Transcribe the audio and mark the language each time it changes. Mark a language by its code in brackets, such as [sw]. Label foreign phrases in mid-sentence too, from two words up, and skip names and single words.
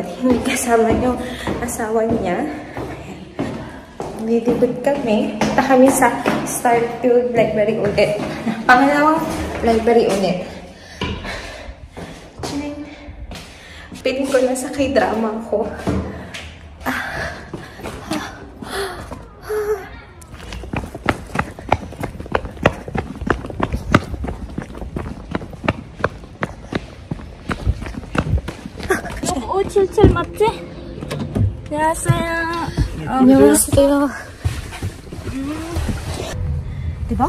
[tl] Hindi kasama yung asawa niya. Ayan. Maglilibot kami. Punta kami sa Starfield Library ulit. Pangalawang library ulit. Piling ko na sa K-drama ko. [ko] 칠칠 맞지? 안녕하세요. 안녕하세요. [tl] diba?